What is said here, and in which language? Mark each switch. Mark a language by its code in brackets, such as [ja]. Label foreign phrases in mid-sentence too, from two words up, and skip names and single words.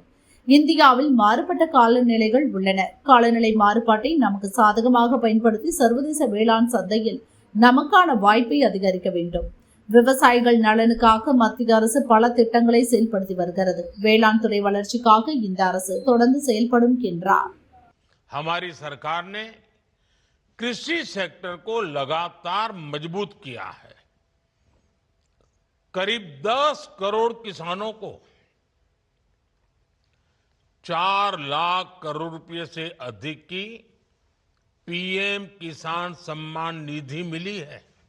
[ta] இந்தியாவில் மாறுபட்ட காலநிலைகள் உள்ளன. காலநிலை மாறுபாட்டை நமக்கு சாதகமாக பயன்படுத்தி சர்வதேச வேளாண் சந்தையில் நமக்கான வாய்ப்பை அதிகரிக்க வேண்டும். விவசாயிகள் நலனுக்காக மத்திய அரசு பல திட்டங்களை செயல்படுத்தி வருகிறது. வேளாண் துறை வளர்ச்சிக்காக இந்த அரசு தொடர்ந்து செயல்படும் என்றார். [hi] हमारी सरकार ने कृषि सेक्टर को लगातार मजबूत किया है. करीब 10 करोड़ किसानों को 4 लाख करोड़ रुपए से अधिक की PM किसान सम्मान निधि मिली है.